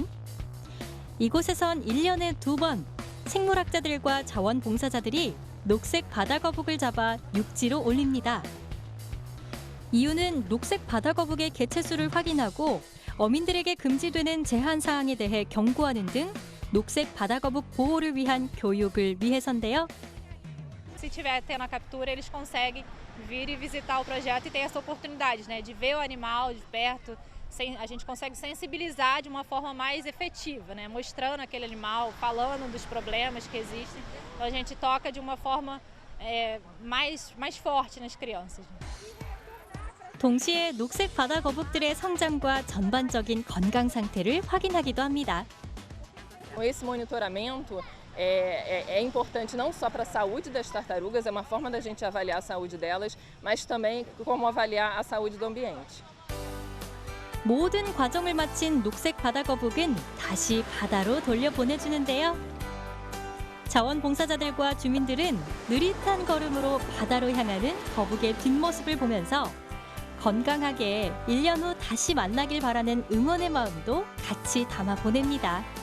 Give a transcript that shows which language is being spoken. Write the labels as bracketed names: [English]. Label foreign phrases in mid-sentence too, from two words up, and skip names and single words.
[Korean] 이곳에선 1년에 2번 생물학자들과 자원봉사자들이 녹색 바다거북을 잡아 육지로 올립니다. 이유는 녹색 바다거북의 개체수를 확인하고 어민들에게 금지되는 제한 사항에 대해 경고하는 등 녹색 바다거북 보호를 위한 교육을 위해서인데요. [Portuguese] Se tiver tendo a captura, eles conseguem vir e visitar o projeto e ter essa oportunidade, né, de ver o animal de perto, a gente consegue sensibilizar de uma forma mais efetiva, né? Mostrando aquele animal, falando dos problemas que existem. Então a gente toca de uma forma mais forte nas crianças. [Korean] 동시에 녹색 바다 거북들의 성장과 전반적인 건강 상태를 확인하기도 합니다. [Portuguese] Esse monitoramento é importante não só para a saúde das tartarugas, é uma forma da gente avaliar a saúde delas, mas também como avaliar a saúde do ambiente. [Korean] 모든 과정을 마친 녹색 바다 거북은 다시 바다로 돌려보내주는데요. 자원봉사자들과 주민들은 느릿한 걸음으로 바다로 향하는 거북의 뒷모습을 보면서 건강하게 1년 후 다시 만나길 바라는 응원의 마음도 같이 담아 보냅니다.